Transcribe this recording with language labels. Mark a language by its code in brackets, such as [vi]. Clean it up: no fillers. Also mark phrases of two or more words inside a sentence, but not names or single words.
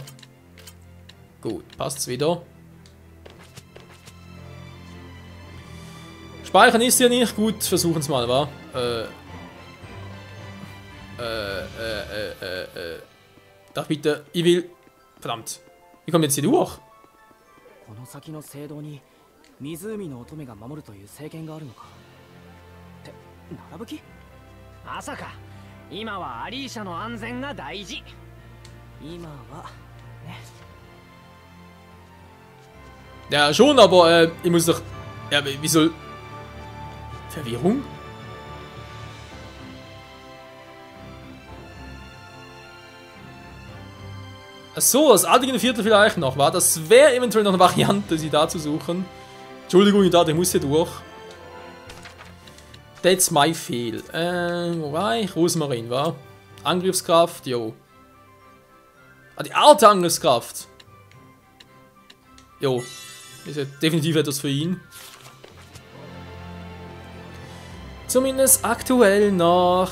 [de] Gut, passt's wieder. Speichern ist ja nicht. Gut, versuchen es mal, wa? Darf bitte, ich will... Verdammt. Wie kommt jetzt hier durch? [ja] この先の聖堂に湖の乙女が守るという聖剣があるのかって並ぶ気まさか今はアリーシャの安全が大事今はね [de] Ja, schon, aber ich muss doch... Ja, wie soll... Verwirrung? So, das andere Viertel vielleicht noch, war. Das wäre eventuell noch eine Variante, sie da zu suchen. Entschuldigung, ich dachte, ich muss hier durch. [en] That's my fail. [de] Wo war ich? Rosmarin, war. Angriffskraft, jo. Ah, die Art der Angriffskraft. Jo. Ist ja definitiv etwas für ihn. Zumindest aktuell noch.